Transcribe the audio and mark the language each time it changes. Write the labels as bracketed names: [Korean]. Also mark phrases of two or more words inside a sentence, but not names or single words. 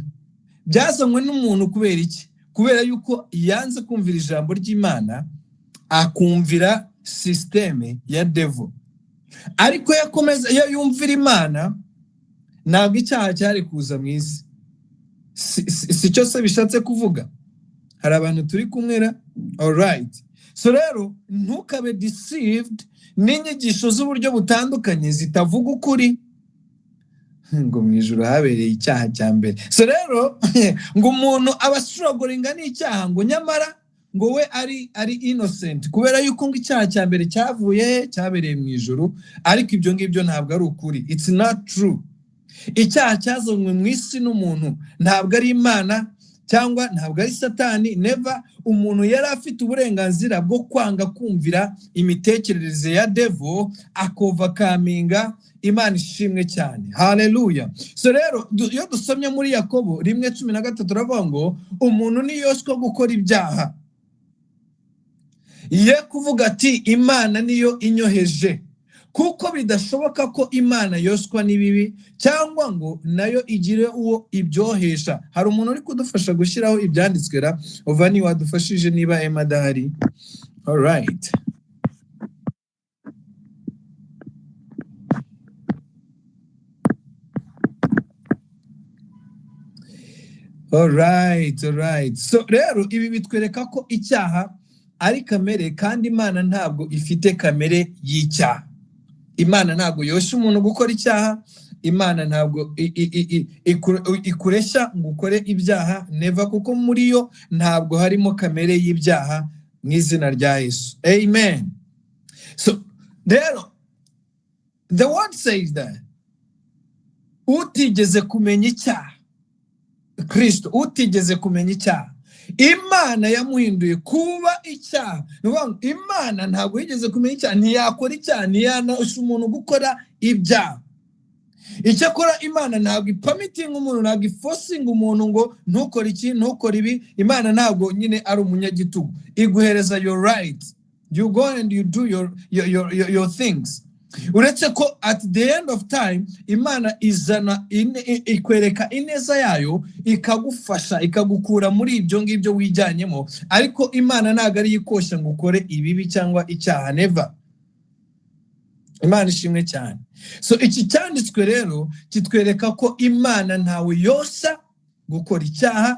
[Kinyarwanda] Byazanwe n'umuntu kubera iki? Kubera yuko yanze kumvira ijambo ry'Imana, akumvira systeme ya devil. Ariko yakomeza yumvira Imana, ntabwo icyaha cyari kuza mu isi. Si cyo se bishatse kuvuga? Hari abantu turi kumwera? [English] All right. [Kinyarwanda] So rero ntukabe deceived n'inyigisho z'uburyo butandukanye zitavuga ukuri. ngo mu ijuru habereye icyaha cya mbere. So rero ngo umuntu aba strugglinga n'icyaha ngo nyamara ngo we ari innocent kubera yuko ngo icyaha cya mbere cyabereye mu ijuru, ariko ibyo ngibyo ntabwo ari ukuri. [English] It's not true. [Kinyarwanda] Icyaha cyazanywe mu isi n'umuntu, ntabwo ari Imana cyangwa ntabwo ari Satani. [English] Never. [Kinyarwanda] Umuntu yari afite uburenganzira bwo kwanga kumvira imitekerereze ya devil, akovercominga. Imana ishimwe cyane. Hallelujah. So rero iyo dusomye muri Yakobo 1:13 turavuga ngo umuntu niyoshwa gukora ibyaha, ye kuvuga ati Imana niyo inyoheje, kuko bidashoboka ko Imana yoshwa n'ibibi cyangwa ngo nayo igire uwo ibyohesha. Hari umuntu uri kudufasha gushyiraho ibyanditswe ra Ovani, wadufashije niba Emma adahari? [English] All right. All right. [Kinyarwanda] So rero ibi bitwereka ko icyaha ari kamere, kandi Imana ntabwo ifite kamere y'icyaha. Imana ntabwo yosha umuntu gukora icyaha. Imana ntabwo ikuresha ngo ukore ibyaha, never, kuko muri yo ntabwo harimo kamere y'ibyaha mu izina rya Yesu. Amen. So rero [English] the word says that [Kinyarwanda] utigeze kumenya icyaha, Kristo utigeze kumenya icyaha, Imana yamuhinduye kuba icyaha. Imana ntabwo yigeze kumenya icyaha, ntiyakora icyaha, ntiyanasha umuntu gukora ibyaha. Icyakora Imana ntabwo ipamitinga umuntu, ntabwo ifosinga umuntu ngo ntukore iki ntukore ibi. Imana ntabwo nyine ari umunyagitugu, iguhereza [English] your right, you go and you do your things. [Kinyarwanda] Uretse ko [English] at the end of time [Kinyarwanda] Imana izana ikwereka ineza yayo, ikagufasha, ikagukura muri ibyo ngibyo wijyanyemo, ariko Imana ntabwo ari yikosha ngo ukore ibibi cyangwa icyaha, never. Imana ishimwe cyane. So iki cyanditswe rero kitwereka ko Imana ntawe yosa gukora icyaha.